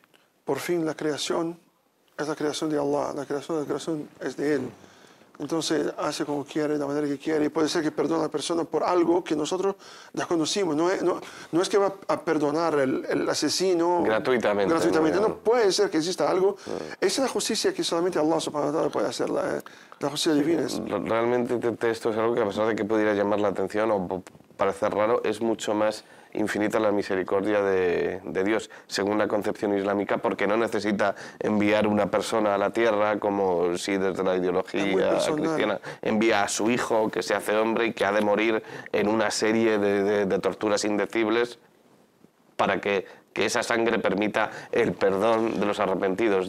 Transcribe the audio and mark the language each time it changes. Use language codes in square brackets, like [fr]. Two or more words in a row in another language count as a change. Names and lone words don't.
[es] Por fin la creación es la creación de Allah, la creación es de Él. Entonces hace como quiere, de la manera que quiere, y puede ser que perdone a la persona por algo que nosotros desconocimos. No es que va a perdonar el asesino gratuitamente. No puede ser que exista algo. Esa es la justicia que solamente [ar] الله سبحانه وتعالى [es] puede hacer, la justicia divina. Realmente esto es algo que, a pesar de que pudiera llamar la atención o parecer raro, es mucho más infinita la misericordia de Dios, según la concepción islámica, porque no necesita enviar una persona a la tierra como si desde la ideología cristiana envía a su hijo que se hace hombre y que ha de morir en una serie de torturas indecibles para que esa sangre permita el perdón de los arrepentidos.